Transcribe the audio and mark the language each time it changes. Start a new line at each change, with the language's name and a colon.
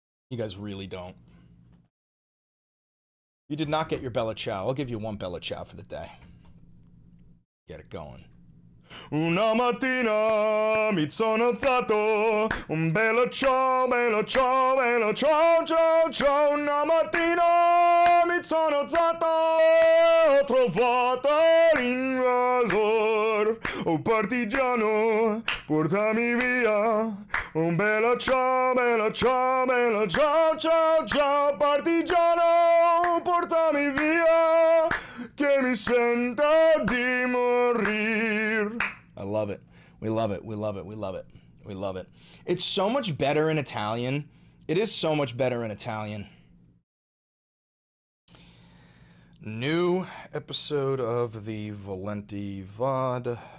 English: You guys really don't. You did not get your Bella Ciao. I'll give you one Bella Ciao for the day. Get it going.
Italian: Una mattina mi sono alzato, un bella ciao, bella ciao, bella ciao, ciao, ciao. Una mattina mi sono alzato, ho trovato l'invasor. Oh partigiano, portami via. Un bella ciao, bella ciao, bella ciao, ciao, ciao. Partigiano, portami via, che mi sento di morir.
English: I love it. We love it. We love it. We love it. We love it. It's so much better in Italian. It is so much better in Italian. New episode of the Valenti VOD.